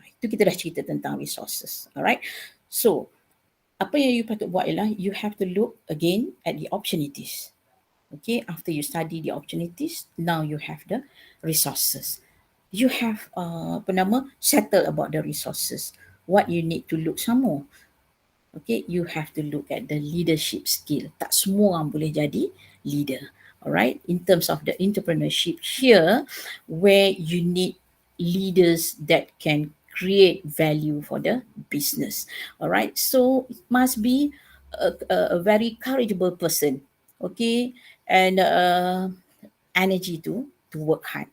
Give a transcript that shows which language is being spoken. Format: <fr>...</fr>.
<ms>Itu kita dah cerita tentang</ms> <en>resources. Alright, so</en> <ms>apa yang you patut buat ialah</ms> <en>you have to look again at the opportunities. Okay, after you study the opportunities, now you have the resources. You have settle about the resources. What you need to look some more. Okay, you have to look at the leadership skill.</en> <ms>Tak semua orang boleh jadi leader.</ms> <en>Alright, in terms of the entrepreneurship here, where you need leaders that can create value for the business. Alright, so it must be a very courageable person. Okay, and energy to work hard.</en>